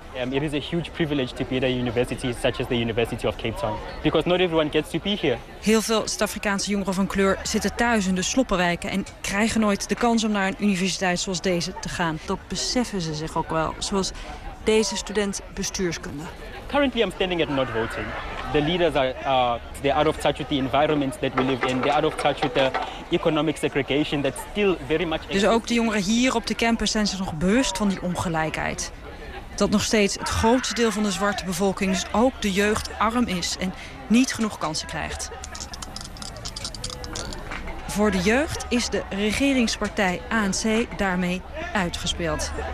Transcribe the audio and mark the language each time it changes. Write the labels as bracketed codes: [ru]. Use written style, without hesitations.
[en] It is a huge privilege to be at a university such as the University of Cape Town, because not everyone gets to be here. [nl] Heel veel Zuid-Afrikaanse jongeren van kleur zitten thuis in de sloppenwijken en krijgen nooit de kans om naar een universiteit zoals deze te gaan. Dat beseffen ze zich ook wel, zoals deze student bestuurskunde. [en] Currently I'm standing at not voting. The leaders are out of touch with the environment that we live in. They're out of touch with the economic segregation that still very much. [nl] Dus ook de jongeren hier op de campus zijn zich nog bewust van die ongelijkheid. Dat nog steeds het grootste deel van de zwarte bevolking, dus ook de jeugd, arm is en niet genoeg kansen krijgt. Voor de jeugd is de regeringspartij ANC daarmee uitgespeeld.